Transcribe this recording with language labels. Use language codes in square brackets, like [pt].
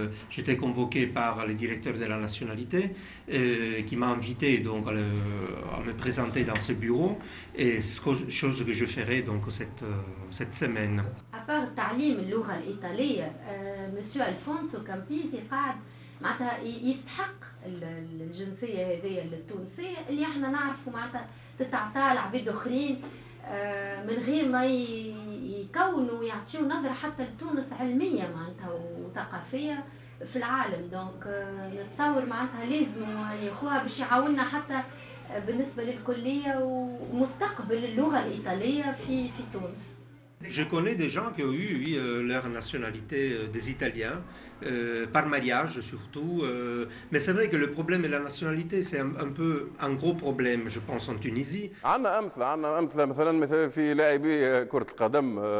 [fr] J'étais convoqué par le directeur de la nationalité qui m'a invité donc à me présenter dans ce bureau, et chose que je ferai donc cette semaine. À part [ar] تعليم اللغة الإيطالية، مسيو ألفونسو كامبيزي قاعد معناتها يستحق الجنسية هذه التونسية اللي احنا نعرفوا معناتها تتعطى لعباد اخرين من غير ما يكونوا يعطيوا نظرة حتى لتونس علمية معناتها وثقافية في العالم. دونك نتصور معناتها لازم ياخوها باش يعاوننا حتى بالنسبة للكلية ومستقبل اللغة الإيطالية في تونس. [fr] Je connais des gens qui ont eu leur nationalité des Italiens, par mariage surtout. Mais c'est vrai que le problème de la nationalité, c'est un peu un gros problème, je pense, en Tunisie. [ar] عندنا أمثلة مثلا في لاعبي كرة القدم